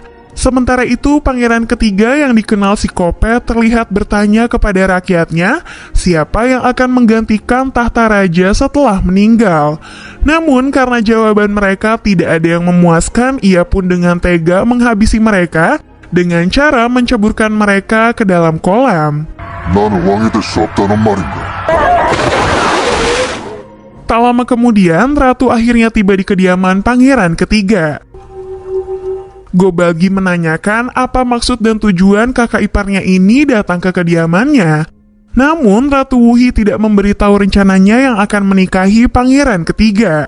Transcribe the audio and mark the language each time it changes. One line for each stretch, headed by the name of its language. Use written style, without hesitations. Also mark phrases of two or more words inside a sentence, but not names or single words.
Indonesian: Sementara itu, pangeran ketiga yang dikenal psikopat terlihat bertanya kepada rakyatnya siapa yang akan menggantikan tahta raja setelah meninggal. Namun karena jawaban mereka tidak ada yang memuaskan, ia pun dengan tega menghabisi mereka dengan cara menceburkan mereka ke dalam kolam.
Korean: 나는 왕이 될 수 없다는 말인가?
Indonesian: Tak lama kemudian, ratu akhirnya tiba di kediaman pangeran ketiga. Gobagi menanyakan apa maksud dan tujuan kakak iparnya ini datang ke kediamannya. Namun, Ratu Wuhi tidak memberitahu rencananya yang akan menikahi pangeran ketiga.